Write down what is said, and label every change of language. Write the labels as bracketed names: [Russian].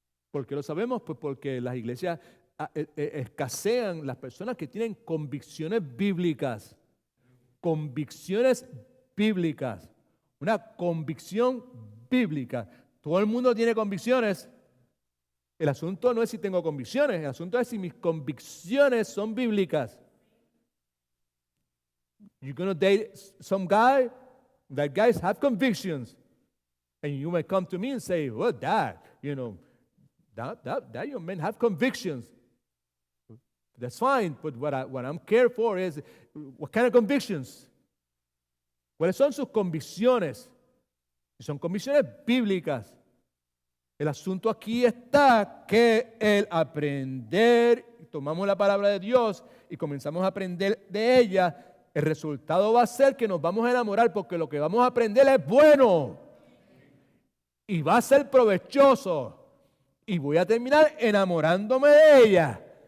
[Spanish] ¿Por qué lo sabemos? Pues porque las iglesias escasean las personas que tienen convicciones bíblicas. Convicciones bíblicas. Una convicción bíblica. Todo el mundo tiene convicciones. El asunto no es si tengo convicciones, el asunto es si mis convicciones son bíblicas. [English] You're going to date some guy, that guys have convictions. And you may come to me and say, well, Dad, you know, that young men have convictions. That's fine, but what I'm care for is, what kind of convictions? [Spanish] ¿Cuáles son sus convicciones? Son convicciones bíblicas. El asunto aquí está que el aprender, tomamos la palabra de Dios y comenzamos a aprender de ella, el resultado va a ser que nos vamos a enamorar porque lo que vamos a aprender es bueno y va a ser provechoso y voy a terminar enamorándome de ella.